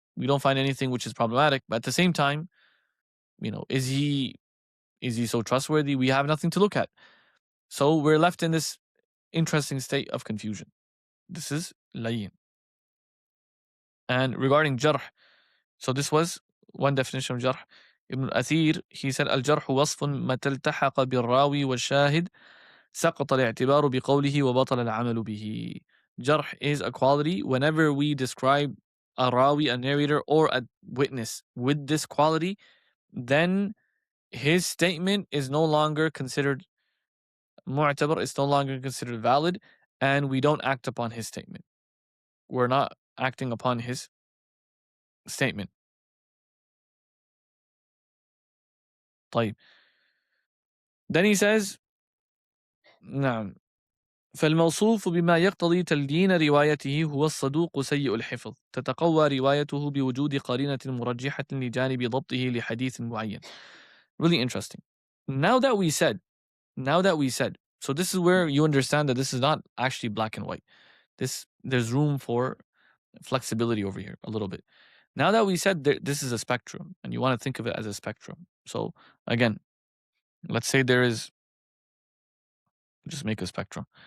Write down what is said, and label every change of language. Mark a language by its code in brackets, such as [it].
[en] We don't find anything which is problematic. But at the same time, is he so trustworthy? We have nothing to look at. So we're left in this interesting state of confusion. This is layin. And regarding jarh, so this was one definition of jarh. [ar] Ibn al-Athir, [en] he said, [ar] al-Jarḥ wasfun متى التحق بالراوي والشاهد سقط الاعتبار بقوله وبطل العمل به. [en] Jarh is a quality whenever we describe a rawi, a narrator, or a witness with this quality, then his statement is no longer considered mu'tabar, it's no longer considered valid, and we don't act upon his statement. We're not acting upon his statement. [ar] طيب. [en] Then he says, [ar] نعم فالموصوف بما يقتضي تليين روايته هو الصدوق سيء الحفظ تتقوى روايته بوجود قرينة مرجحة لجانب ضبطه لحديث معين. [en] Really interesting. Now that we said, so this is where you understand that this is not actually black and white. There's room for flexibility over here a little bit. Now that we said this is a spectrum, and you want to think of it as a spectrum. So again, let's say there is, just make a spectrum.